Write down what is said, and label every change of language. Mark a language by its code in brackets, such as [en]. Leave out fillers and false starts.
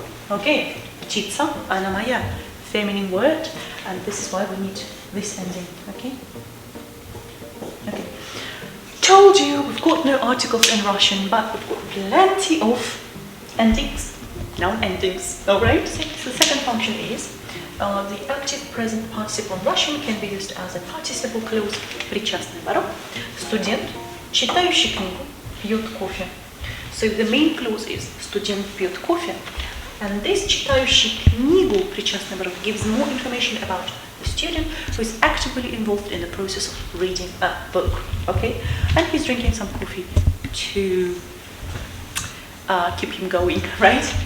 [en] Okay, [ru] птица, она моя, [en] feminine word, and this is why we need this ending. Okay. Okay. Told you we've got no articles in Russian, but we've got plenty of endings, noun endings. Alright, so the second function is the active present participle in Russian can be used as a participle clause, [ru] причастный оборот. Студент, читающий книгу, пьет кофе. [en] So the main clause is [ru] студент пьет кофе, [en] and this [ru] читающий книгу, причастный оборот, [en] gives more information about the student who is actively involved in the process of reading a book. Okay, and he's drinking some coffee to keep him going, right?